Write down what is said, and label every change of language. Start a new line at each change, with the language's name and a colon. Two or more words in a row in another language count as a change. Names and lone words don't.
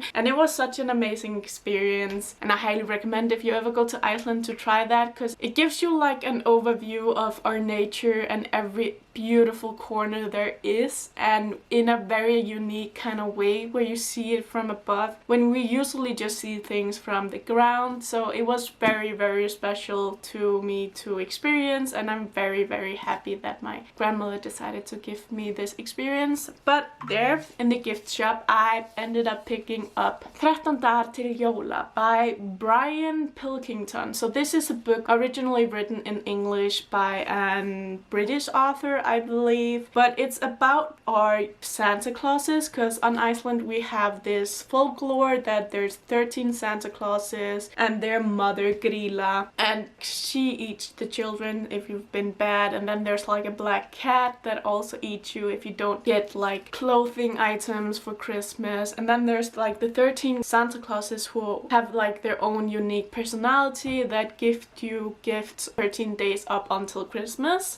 English: And it was such an amazing experience, and I highly recommend if you ever go to Iceland to try that, because it gives you like an overview of our nature and every beautiful corner there is, and in a very unique kind of way where you see it from above when we usually just see things from the ground. So it was very special to me to experience, and I'm very happy that my grandmother decided to give me this experience. But there in the gift shop I ended up picking up 13 dagar til jóla by Brian Pilkington. So this is a book originally written in English by a British author, I believe, but it's about our Santa Clauses, because on Iceland we have this folklore that there's 13 Santa Clauses and their mother Grýla, and she eats the children if you've been bad, and then there's like a black cat that also eats you if you don't get like clothing items for Christmas, and then there's like the 13 Santa Clauses who have like their own unique personality that gift you gifts 13 days up until Christmas.